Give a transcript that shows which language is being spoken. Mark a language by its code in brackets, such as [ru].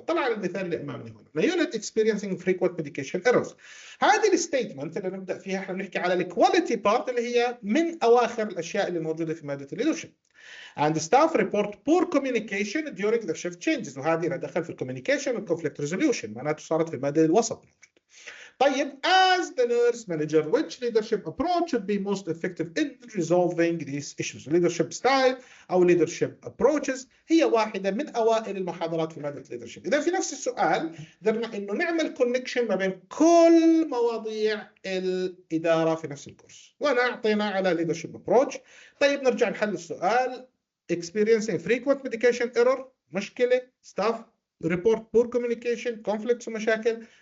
[ar] طلع المثال اللي امامنا هنا يونت اكسبيرينسينج فريكوينت ميديكيشن ايرورز. هذه الستيتمنت اللي نبدا فيها احنا بنحكي على الكواليتي بارت اللي هي من اواخر الاشياء اللي موجوده في ماده الليدرشيب. [en] and staff report poor communication during the shift changes. [ar] وهذه لها دخل في الكوميونيكيشن والconflict resolution، معناته صارت في المدى الوسط. [en] طيب, as the nurse manager, which leadership approach should be most effective in resolving these issues? [ar] Leadership style أو leadership approaches هي واحدة من أوائل المحاضرات في مادة leadership. إذا في نفس السؤال قدرنا إنه نعمل connection ما بين كل مواضيع الإدارة في نفس الكورس، وأنا أعطينا على leadership approach. طيب نرجع نحل السؤال. [en] Experiencing frequent medication error مشكلة. Staff report poor communication, conflicts ومشاكل.